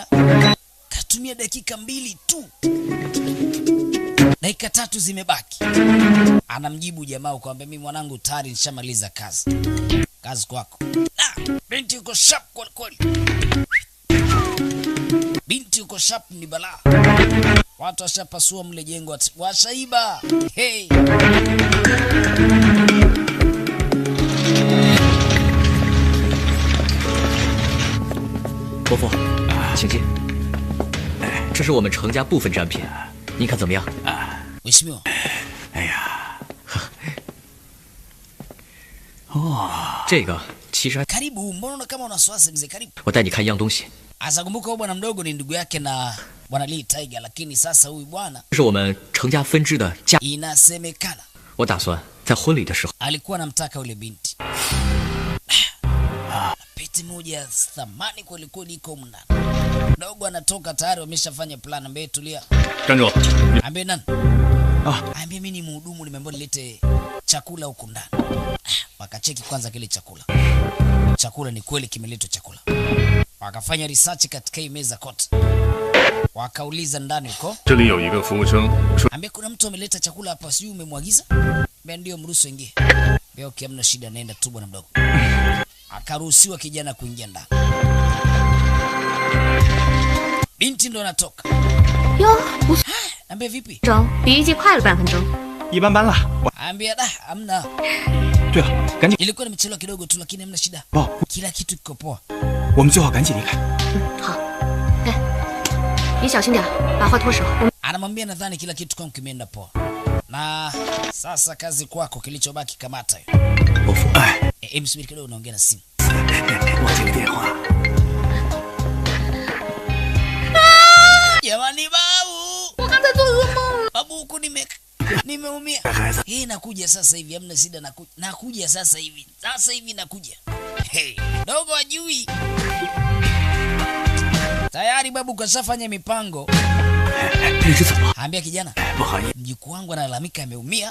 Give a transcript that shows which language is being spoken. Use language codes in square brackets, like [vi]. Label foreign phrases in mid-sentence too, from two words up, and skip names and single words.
[sw] Katumia dakika 2 tu. Dakika 3 zimebaki. Anamjibu jamaa kwamba mimi mwanangu tayari nishamaliza kazi. Kazi kwako. Binti yuko sharp kweli kweli. Binti yuko sharp ni balaa. Watu washapasua mle jengo, washaiba. Hey. [zh] 伯父，请进。这是我们程家部分展品，您看怎么样？ [sw] Mheshimiwa。 [zh] 哎呀，这个其实 [sw] Karibu, mbona kama una wasiwasi mzee? Karibu. [zh] 我带你看一样东西。 [sw] Asa kumbuka huyu bwana mdogo ni ndugu yake na bwana Lee Tiger, lakini sasa huyu bwana [zh] 这是我们程家分支的家。 [sw] inasemekana [zh] 我打算在婚礼的时候， [sw] alikuwa anamtaka yule binti. Pete moja thamani kweli kweli iko mndani. Mdogo anatoka tayari wameshafanya plan. Ambaye tulia. [zh] 站住！ [sw] Ambaye nani? Ambaye mimi ni mhudumu, nimeambiwa nilete chakula huko ndani. Wakacheki kwanza kile chakula. Chakula ni kweli kimeletwa chakula. Wakafanya research katika hii meza kote. Wakauliza ndani huko. [zh] 这里有一个服务生说， [sw] Ambaye kuna mtu ameleta chakula hapa, sijui umemwagiza? Ambaye ndio, mruhusu ingie. Leo kiamna shida, naenda tu bwana mdogo. Akaruhusiwa kijana kuingia ndani. Binti ndo anatoka. Yo, Ambaye vipi? [zh] 钟比预计快了半分钟。一般般了。 [sw] Ambia hamna. [zh] 对了，赶紧， [sw] Ilikuwa nimechelewa kidogo tu, lakini hamna shida. [zh] 不， [sw] Kila kitu kiko poa. [zh] 我们最好赶紧离开。好，哎，你小心点，把话脱手。 [sw] Anamwambia nadhani kila kitu kwangu kimeenda poa. Na sasa kazi kwako, kilichobaki kamata hiyo. [zh] 伯父，哎， [sw] Msubiri kidogo, naongea na simu. [zh] 我接个电话。 [sw] Jamani babu. [zh] 我刚才做噩梦了。 [sw] Babu huku Nimeumia. Nakuja sasa hivi, hamna shida, nakuja sasa hivi. Sasa hivi nakuja. Hey, dogo ajui. Tayari babu kashafanya mipango. Ambia kijana, mjukuu wangu analalamika ameumia.